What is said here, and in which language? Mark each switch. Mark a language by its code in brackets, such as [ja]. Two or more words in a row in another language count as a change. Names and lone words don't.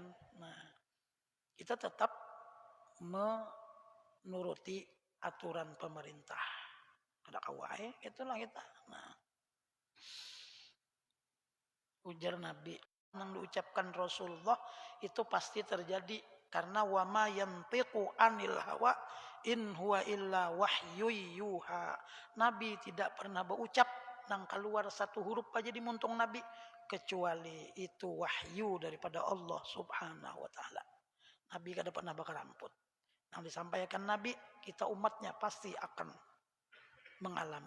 [id] Nah, kita tetap menuruti aturan pemerintah. [bjn] Kada kau itulah kita. Nah, ujar Nabi yang diucapkan Rasulullah itu pasti terjadi karena [ar] وما ينطق عن الهوى إن هو إلا وحي يوحى. [bjn] Nabi tidak pernah berucap nang keluar satu huruf aja di muntung Nabi kecuali itu wahyu daripada Allah [ar] سبحانه وتعالى. [bjn] Nabi kada pernah bakaramput. Yang disampaikan Nabi kita umatnya pasti akan mengalami.